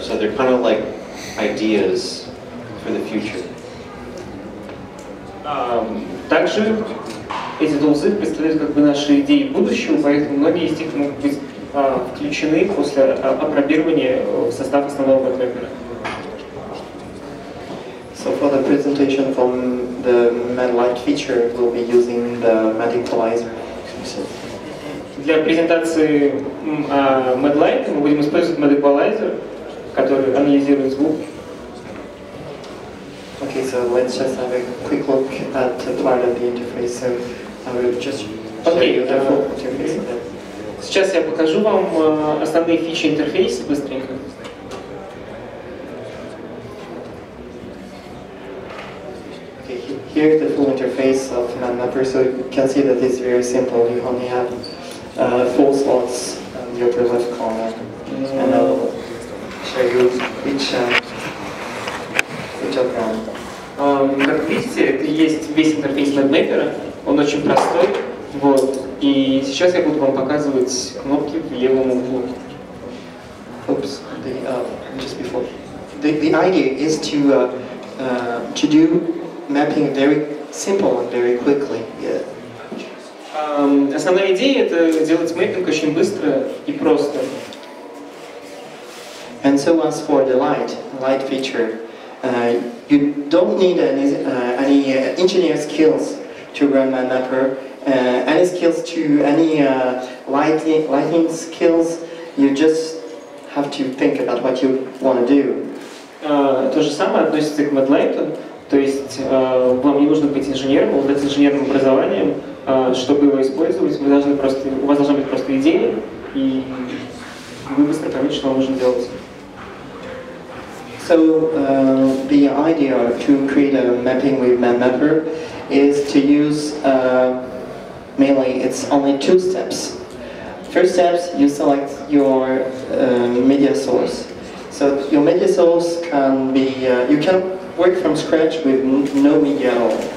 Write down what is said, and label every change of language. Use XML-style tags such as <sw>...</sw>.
<en>So they're kind of like ideas for the future.</en> <ru>Также эти тулзы представляют как бы наши идеи будущего, поэтому многие из них могут быть включены после апробирования в состав основного MadMapper.</ru> <en>So for the presentation from the MadLight feature, we'll be using the Mad Equalizer.</en> <ru>Для презентации MadLight мы будем использовать Mad Equalizer, который анализирует звук.</ru> <en>Okay, so let's just have a quick look at part of the interface. So I will just show you the full interface.</en> <ru>Сейчас я покажу вам основные фичи интерфейса быстренько.</ru> <en>Okay, here is the full interface of MadMapper. So you can see that it's very simple. You only have 4 slots in the upper left corner, and I'll show you which of them.</en> <ru>Как видите, это есть весь интерфейс MadMapper, он очень простой, вот. И сейчас я буду вам показывать кнопки в левом углу.</ru> <en>Oops, just before. The idea is to do mapping very simple and very quickly. Yeah.</en> <ru>Основная идея — это делать мэппинг очень быстро и просто.</ru> <en>And so as for the light feature, you don't need any engineer skills to run MadMapper. Any skills to any lighting skills, you just have to think about what you want to do.</en> <ru>То же самое относится к MadLight, то есть вам не нужно быть инженером, обладать инженерным образованием, чтобы его использовать. У вас должна быть просто идея, и вы быстро поймете, что вам нужно делать.</ru> <en>So the idea to create a mapping with MadMapper is to use mainly it's only 2 steps. First steps, you select your media source. So your media source can be you can work from scratch with no media at all.</en>